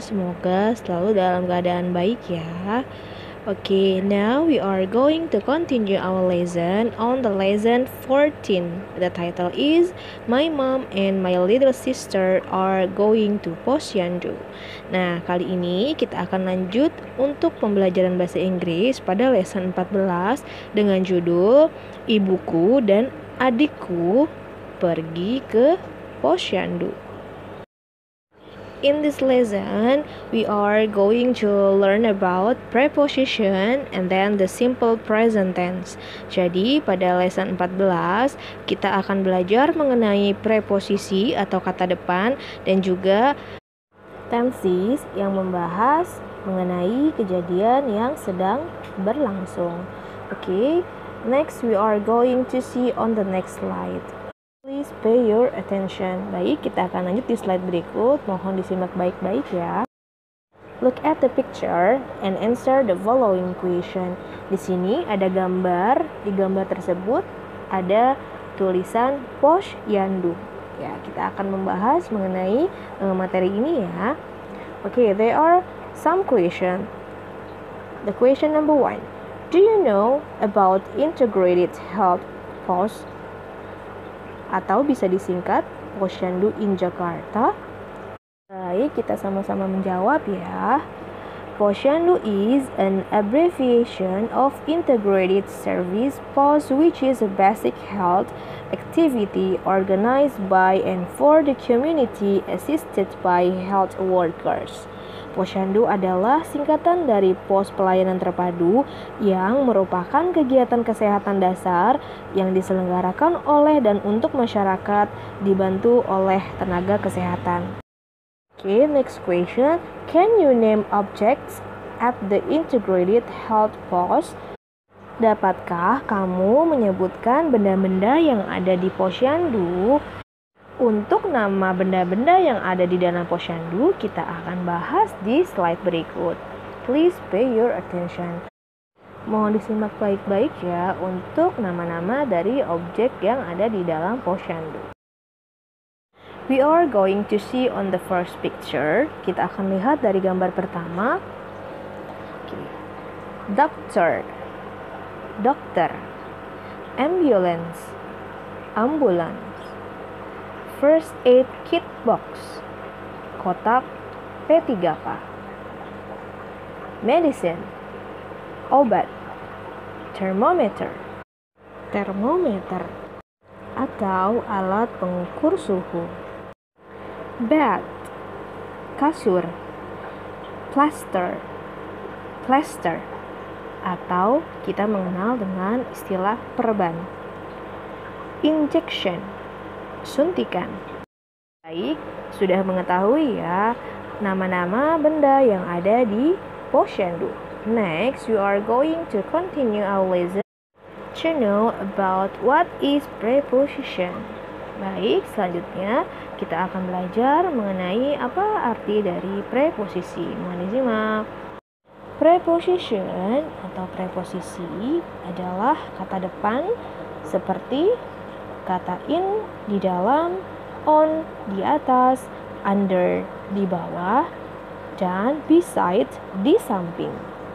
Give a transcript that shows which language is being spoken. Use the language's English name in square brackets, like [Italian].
[Indonesian] Semoga selalu dalam keadaan baik ya. [English] Okay, now we are going to continue our lesson on the lesson 14. The title is My Mom and My Little Sister Are Going to Posyandu. [Indonesian] Nah, kali ini kita akan lanjut untuk pembelajaran bahasa Inggris pada lesson 14 dengan judul Ibuku dan Adikku Pergi ke Posyandu. [English] In this lesson, we are going to learn about preposition and then the simple present tense. [Indonesian] Jadi, pada lesson 14, kita akan belajar mengenai preposisi atau kata depan dan juga tenses yang membahas mengenai kejadian yang sedang berlangsung. [English] Okay, next we are going to see on the next slide. Please pay your attention. [Indonesian] Baik, kita akan lanjut di slide berikut. Mohon disimak baik-baik ya. [English] Look at the picture and answer the following question. [Indonesian] Di sini ada gambar. Di gambar tersebut ada tulisan Posyandu. Ya, kita akan membahas mengenai materi ini ya. [English] Okay, there are some question. The question number 1. Do you know about integrated health post? [Indonesian] Atau bisa disingkat Posyandu in Jakarta. Baik, kita sama-sama menjawab ya. [English] Posyandu is an abbreviation of Integrated Service Post, which is a basic health activity organized by and for the community assisted by health workers. [Indonesian] Posyandu adalah singkatan dari Pos Pelayanan Terpadu yang merupakan kegiatan kesehatan dasar yang diselenggarakan oleh dan untuk masyarakat dibantu oleh tenaga kesehatan. [English] Okay, next question. Can you name objects at the Integrated Health Post? [Indonesian] Dapatkah kamu menyebutkan benda-benda yang ada di Posyandu? Untuk nama benda-benda yang ada di dalam Posyandu, kita akan bahas di slide berikut. [English] Please pay your attention. [Indonesian] Mohon disimak baik-baik ya untuk nama-nama dari objek yang ada di dalam Posyandu. [English] We are going to see on the first picture. [Indonesian] Kita akan lihat dari gambar pertama. [English] Okay. Doctor, dokter. Ambulance, ambulans. First aid kit box, kotak P3K. [Indonesian] Medicine, obat. Thermometer, termometer atau alat pengukur suhu. Bed, kasur. Plaster, plaster atau kita mengenal dengan istilah perban. Injection, suntikan. Baik, sudah mengetahui ya nama-nama benda yang ada di Posyandu. [English] Next, we are going to continue our lesson to know about what is preposition. [Indonesian] Baik, selanjutnya kita akan belajar mengenai apa arti dari preposisi. Mohon disimak. Preposition atau preposisi adalah kata depan seperti kata in di dalam, on di atas, under di bawah, dan beside di samping.